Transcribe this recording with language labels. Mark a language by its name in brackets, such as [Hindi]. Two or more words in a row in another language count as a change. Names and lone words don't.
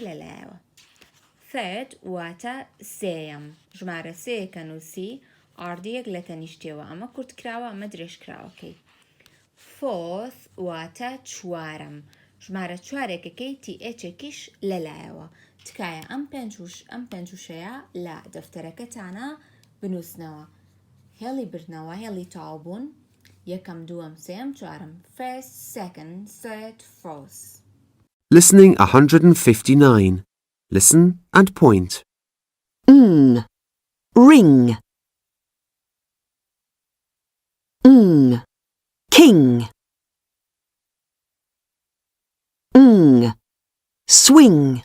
[Central Kurdish] لەلایەوە third واتە سێیەم ژمارە سێیەک ئەنووسی ئاردیەک لە تەنیشتیەوە ئەمە کورتکراوە ئەمە درێژکراوەکەی fourth واتە چوارەم ژمارە چوارێکەکەی th-ێکیش لەلایەوە تکایە ئەم پێنج وشەیە لە دەفتەرەکەتانە بنووسنەوە هێڵی بردنەوە هێڵی تاوبوون یەکەم دووەم سێم چوارم [English] first second third fourth Listening 159. Listen and point. Ring. King. Swing.